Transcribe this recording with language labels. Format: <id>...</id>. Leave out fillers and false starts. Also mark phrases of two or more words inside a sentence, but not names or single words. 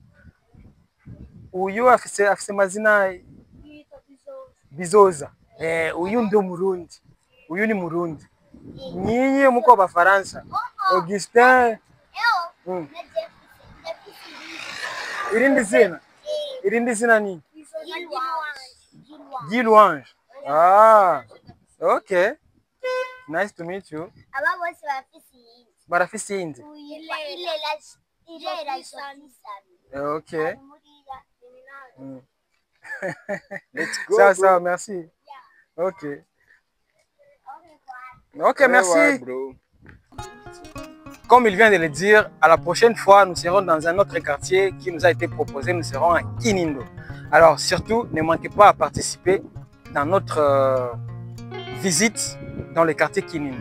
<rn>Uyu afise mazina Bizoza. Uyu ndo Murundi. Uyu ni Murundi.</rn> <sw>Nyinyi muko Bafaransa.</sw> <rn>Augustin. Irindi zina ni? Gilouange.</rn> <en>Ah, okay. Nice to meet you.</en> <rn>Barafisi indi.</rn> <en>Okay. Let's go.</en> <fr>Ça, merci. Ok. Ok, merci.</fr> <en>Bro.</en> <fr>Comme il vient de le dire, à la prochaine fois, nous serons dans un autre quartier qui nous a été proposé. Nous serons à Kinindo. Alors, surtout, ne manquez pas à participer dans notre visite dans le quartier Kinindo.</fr>